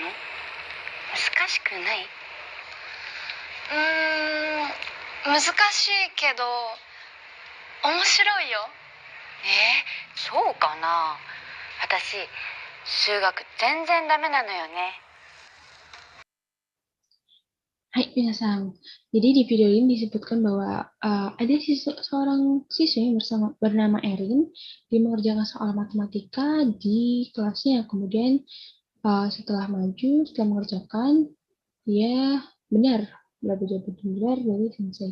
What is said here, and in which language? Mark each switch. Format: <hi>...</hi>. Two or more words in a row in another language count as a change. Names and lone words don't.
<ja>難しくない？難しいけど面白いよ。そうかな。私数学全然ダメなのよね。はい、みなさん.</ja> <id>Jadi di video ini disebutkan bahwa ada seorang siswa yang bernama Erin, dia mengerjakan soal matematika di kelasnya. Kemudian setelah mengerjakan, dia benar, belajar benar dari sensei.</id>